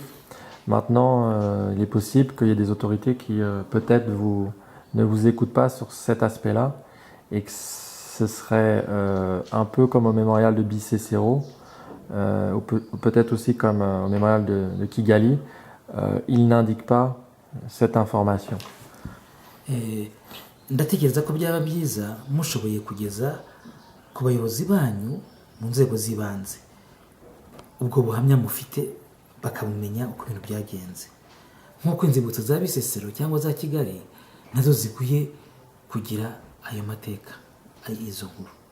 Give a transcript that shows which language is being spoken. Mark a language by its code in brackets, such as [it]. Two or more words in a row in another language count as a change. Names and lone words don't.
[fr] Maintenant, il est possible qu'il y ait des autorités qui peut-être ne vous écoutent pas sur cet aspect-là et que ce serait un peu comme au mémorial de Bicécero, ou peut-être aussi comme au mémorial de Kigali, il n'indique pas cette information. [rw] Ndatekereza ko byaba byiza mushoboye kugeza ku bayobozi banyu mu nzego z'ibanze ubwo buhamya mufite bakabumenya uko ibintu byagenze, nk'uko inzibutso za Bicécero cyangwa za Kigali nazo zikwiye kugira ayo mateka izo nkuru.